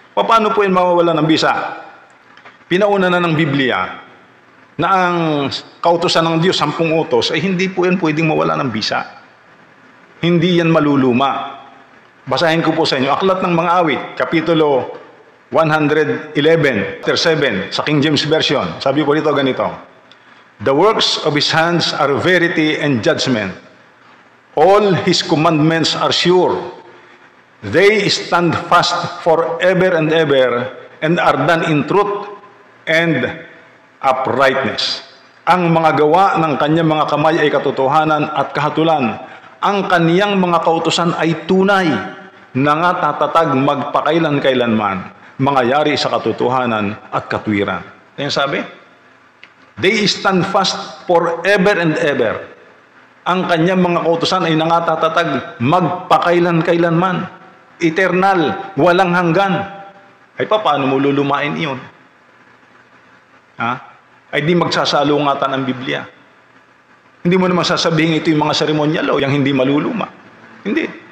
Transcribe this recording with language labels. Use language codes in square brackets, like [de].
[tl] Paano po yun mawawala ng bisa? Pinauna na ng Biblia na ang kautusan ng Diyos, 10 utos, ay hindi po yan pwedeng mawala ng bisa. Hindi yan maluluma. Basahin ko po sa inyo. Aklat ng mga Awit, Kapitulo 111, verse 7, sa King James Version. Sabi po dito ganito, [en] the works of His hands are verity and judgment. All His commandments are sure. They stand fast forever and ever and are done in truth and uprightness. [tl] Ang mga gawa ng kanyang mga kamay ay katotohanan at kahatulan. Ang kaniyang mga kautusan ay tunay, nangatatag magpakailan-kailanman, mangyayari sa katotohanan at katwiran. Yan sabi? [en] They stand fast forever and ever. [tl] Ang kanyang mga kautusan ay nangatatag magpakailan-kailanman. Eternal, walang hanggan. Ay paano mo lulumain iyon? Ay di magsasalungatan ang Biblia. Hindi mo naman sasabihin ito yung mga seremonyal o yung hindi maluluma. Hindi.